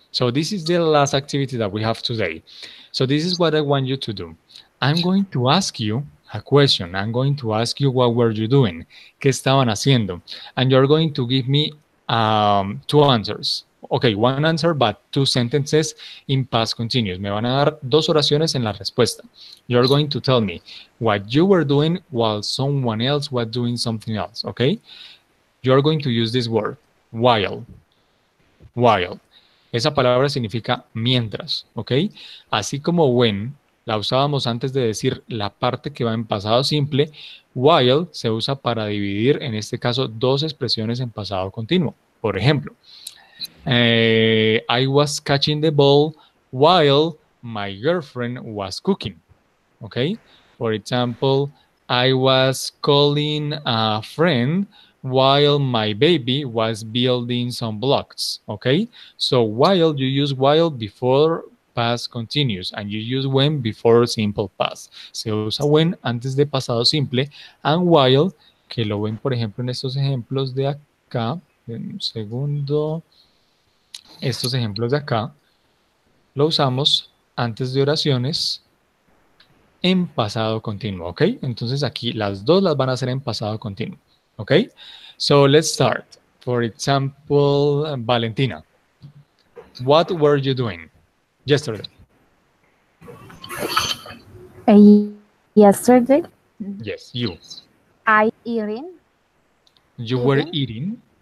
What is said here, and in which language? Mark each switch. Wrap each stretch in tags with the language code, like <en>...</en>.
<en>So this is the last activity that we have today. So this is what I want you to do. I'm going to ask you a question. I'm going to ask you what were you doing?</en> <es>¿Qué estaban haciendo?</es> <en>And you're going to give me two answers. Okay, one answer, but two sentences in past continuous.</en> <es>Me van a dar dos oraciones en la respuesta.</es> <en>You're going to tell me what you were doing while someone else was doing something else, okay? You're going to use this word, while. While.</en> <es>Esa palabra significa mientras, ¿ok? Así como when la usábamos antes de decir la parte que va en pasado simple, while se usa para dividir, en este caso, dos expresiones en pasado continuo. Por ejemplo,</es> <en>I was catching the ball while my girlfriend was cooking. Okay? For example, I was calling a friend while my baby was building some blocks. Okay? So while you use while before past continuous and you use when before simple past.</en> <es>Se usa when antes de pasado simple and while, que lo ven por ejemplo en estos ejemplos de acá. Un segundo. Estos ejemplos de acá lo usamos antes de oraciones en pasado continuo, ¿ok? Entonces aquí las dos las van a hacer en pasado continuo, ¿ok?</es> <en>So let's start. For example, Valentina, what were you doing yesterday? Yesterday, Yes, you. I eating You were eating.</en>